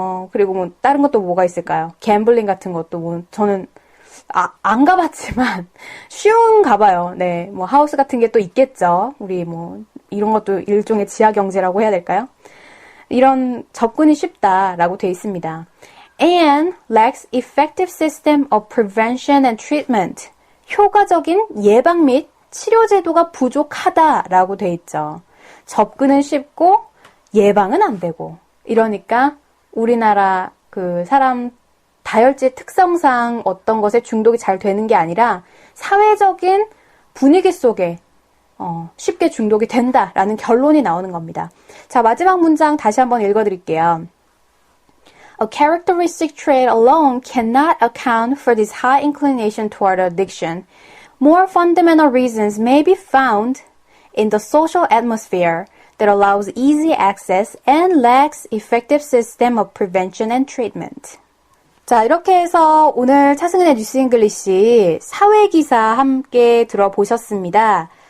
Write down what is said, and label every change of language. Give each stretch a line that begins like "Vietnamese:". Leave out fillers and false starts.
Korean: 그리고 다른 것도 뭐가 있을까요? 갬블링 같은 것도 저는 안 가봤지만 쉬운가 봐요. 네. 하우스 같은 게 또 있겠죠. 우리 이런 것도 일종의 지하 경제라고 해야 될까요? 이런 접근이 쉽다라고 되어 있습니다.
English: And lacks effective system of prevention and treatment.
Korean: 효과적인 예방 및 치료 제도가 부족하다라고 되어 있죠. 접근은 쉽고 예방은 안 되고. 이러니까 우리나라 사람 다혈질 특성상 어떤 것에 중독이 잘 되는 게 아니라 사회적인 분위기 속에 쉽게 중독이 된다라는 결론이 나오는 겁니다. 자, 마지막 문장 다시 한번 읽어드릴게요.
English: A characteristic trait alone cannot account for this high inclination toward addiction. More fundamental reasons may be found in the social atmosphere that allows easy access and lacks effective system of prevention and treatment.
Korean: 자, 이렇게 해서 오늘 차승은의 뉴스 잉글리시 사회기사 함께 들어보셨습니다.